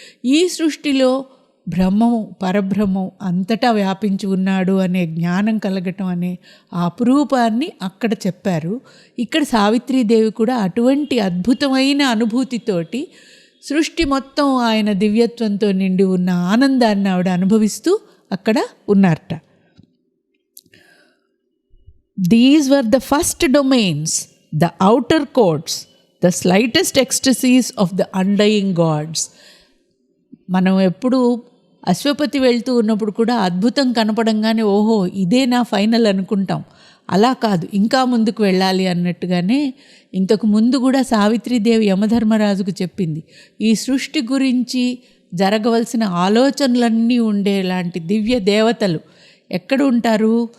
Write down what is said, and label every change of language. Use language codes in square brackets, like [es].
[te] ఈ సృష్టిలో బ్రహ్మము పరబ్రహ్మం అంతటా వ్యాపించి ఉన్నాడు అనే జ్ఞానం కలగటం అనే ఆ అపురూపాన్ని అక్కడ చెప్పారు. ఇక్కడ సావిత్రీదేవి కూడా అటువంటి అద్భుతమైన అనుభూతితోటి సృష్టి మొత్తం ఆయన దివ్యత్వంతో నిండి ఉన్న ఆనందాన్ని ఆవిడ అనుభవిస్తూ అక్కడ ఉన్నారట. [en] These were the first domains, the outer courts, the slightest ecstasies of the undying gods. [te] మనం ఎప్పుడు అశ్వపతి వెళ్తూ ఉన్నప్పుడు కూడా అద్భుతం కనపడంగానే ఓహో ఇదే నా ఫైనల్ అనుకుంటాం. అలా కాదు, ఇంకా ముందుకు వెళ్ళాలి అన్నట్టుగానే ఇంతకు ముందు కూడా సావిత్రీదేవి యమధర్మరాజుకు చెప్పింది, ఈ సృష్టి గురించి జరగవలసిన ఆలోచనలన్నీ ఉండేలాంటి దివ్య దేవతలు ఎక్కడ ఉంటారు?